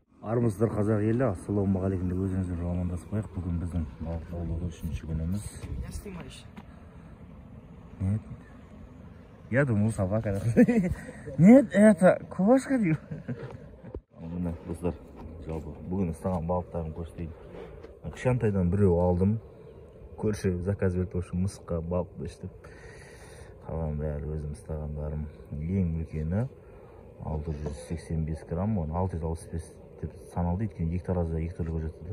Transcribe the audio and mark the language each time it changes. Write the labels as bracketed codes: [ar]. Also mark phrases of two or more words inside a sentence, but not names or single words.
[kk] Армысыздар қазақ елі, ассалаумағалейкум деп өзіңізбен амандасып қояйық. Бүгін біздің балық аулауда 3-ші күніміз. [ru] Я снимаешь. Нет. Я думал, собака. Нет, это кошка. [kk] Міне достар, жалпы бүгін ұстаған балықтарым көрсетейін. Кішкентайдан біреу алдым. Көрші заказ берді, үшін мысыққа балық бештіп. Қалған бәрі өзім ұстағандарым. Ең үлкені 685 грамм, 665 деп саналды, өйткені екі таразда екі түрлі көрсетті.